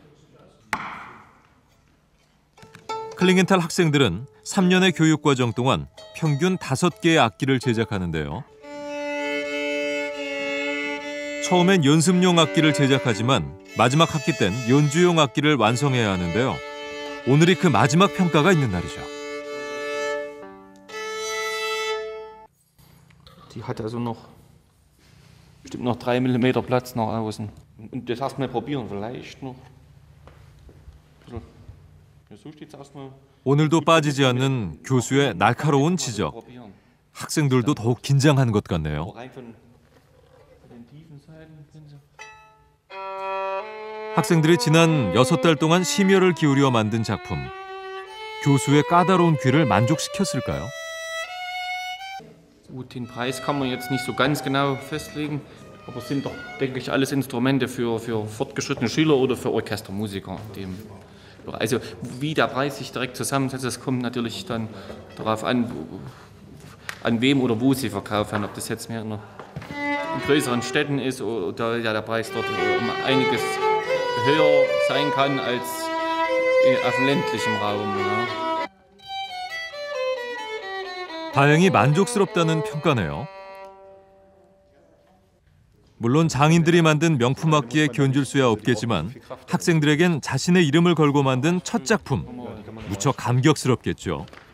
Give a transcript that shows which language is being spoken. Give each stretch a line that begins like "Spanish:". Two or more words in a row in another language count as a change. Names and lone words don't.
Korean: 클링엔탈 학생들은 3년의 교육과정 동안 평균 5개의 악기를 제작하는데요. 처음엔 연습용 악기를 제작하지만 마지막 학기 땐 연주용 악기를 완성해야 하는데요. 오늘이 그 마지막 평가가 있는 날이죠.
German: Die hat also noch bestimmt noch 3 mm Platz nach außen. Und das erstmal probieren, vielleicht noch. So steht's erstmal.
Korean: 오늘도 빠지지 않는 교수의 날카로운 지적. 학생들도 더욱 긴장한 것 같네요. 학생들이 지난 6달 동안 심혈을 기울여 만든 작품. 교수의 까다로운 귀를 만족시켰을까요?
German: Gut, den Preis kann man jetzt nicht so ganz genau festlegen, aber es sind doch, denke ich, alles Instrumente für fortgeschrittene Schüler oder für Orchestermusiker. Also wie der Preis sich direkt zusammensetzt, das kommt natürlich dann darauf an, an wem oder wo sie verkaufen. Ob das jetzt mehr in größeren Städten ist oder ja, der Preis dort um einiges höher sein kann als auf dem ländlichen Raum. Ja.
Korean: 다행히 만족스럽다는 평가네요. 물론 장인들이 만든 명품 악기에 견줄 수야 없겠지만 학생들에겐 자신의 이름을 걸고 만든 첫 작품, 무척 감격스럽겠죠.